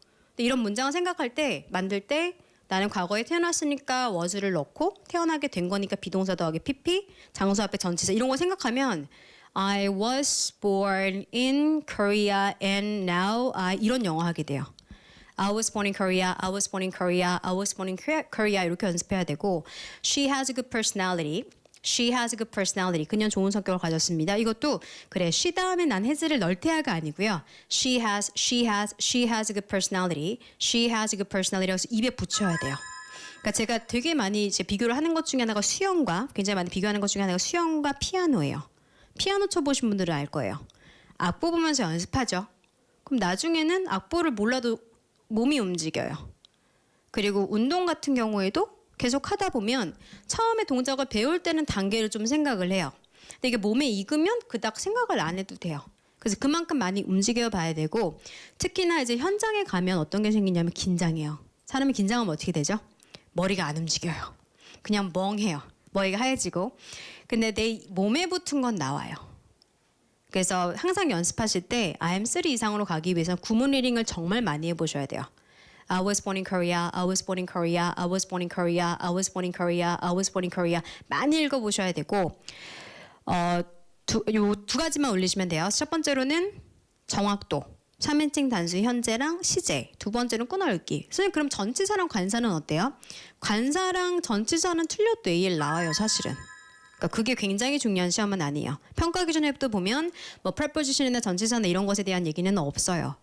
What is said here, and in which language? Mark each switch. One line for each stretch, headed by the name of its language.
Korean: 근데 이런 문장을 생각할 때, 만들 때 나는 과거에 태어났으니까 was를 넣고 태어나게 된 거니까 비동사 더하기 PP, 장소 앞에 전치사 이런 거 생각하면
English: I was born in Korea and now I
Korean: 이런 영어 하게 돼요.
English: I was born in Korea, I was born in Korea, I was born in Korea
Korean: 이렇게 연습해야 되고
English: She has a good personality. She has a good personality.
Korean: 그녀는 좋은 성격을 가졌습니다. 이것도 그래. she 다음에 난 해즈를 널태야가 아니고요.
English: She has a good personality. She has a good personality.
Korean: 그래서 입에 붙여야 돼요. 그러니까 제가 되게 많이 이제 비교를 하는 것 중에 하나가 수영과 굉장히 많이 비교하는 것 중에 하나가 수영과 피아노예요. 피아노 쳐보신 분들은 알 거예요. 악보 보면서 연습하죠. 그럼 나중에는 악보를 몰라도 몸이 움직여요. 그리고 운동 같은 경우에도 계속 하다 보면 처음에 동작을 배울 때는 단계를 좀 생각을 해요. 근데 이게 몸에 익으면 그닥 생각을 안 해도 돼요. 그래서 그만큼 많이 움직여 봐야 되고 특히나 이제 현장에 가면 어떤 게 생기냐면 긴장해요. 사람이 긴장하면 어떻게 되죠? 머리가 안 움직여요. 그냥 멍해요. 머리가 하얘지고. 근데 내 몸에 붙은 건 나와요. 그래서 항상 연습하실 때 IM3 이상으로 가기 위해서는 구문 리딩을 정말 많이 해보셔야 돼요.
English: I was born in Korea, I was born in Korea, I was born in Korea, I was born in Korea, I was born in Korea
Korean: 많이 읽어보셔야 되고 요 두 가지만 올리시면 돼요. 첫 번째로는 정확도, 3인칭 단수 현재랑 시제, 두 번째는 끊어읽기. 선생님 그럼 전치사랑 관사는 어때요? 관사랑 전치사는 틀려도 AL 나와요 사실은. 그러니까 그게 굉장히 중요한 시험은 아니에요. 평가 기준에도 보면 뭐 preposition이나 전치사나 이런 것에 대한 얘기는 없어요.